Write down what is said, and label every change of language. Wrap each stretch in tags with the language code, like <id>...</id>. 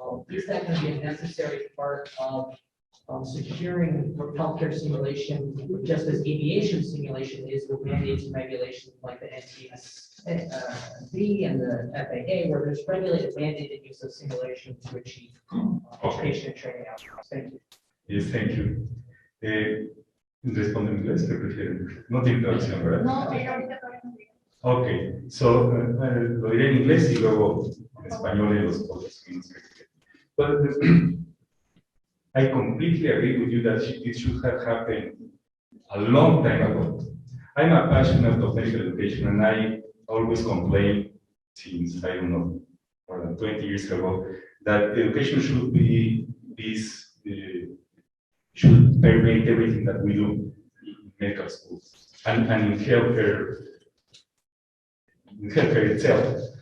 <en>Is that going to be a necessary part of securing healthcare simulation, just as aviation simulation is with mandates and regulations like the NTSB and the FAA, where there's regulated mandated use of simulation to achieve education and training outcomes? Thank you. Yes, thank you.</en> <es>¿Respondo en inglés? ¿Qué prefieren? No tiene traducción, ¿verdad? No, pero ahorita todavía no digo. Ok, so, lo diré en inglés y luego en español en los otros minutos.</es> <en>But I completely agree with you that it should have happened a long time ago. I'm a passionate of medical education, and I always complain since, I don't know, more than 20 years ago, that education should be this, should permeate everything that we do in medical schools and in healthcare itself.</en>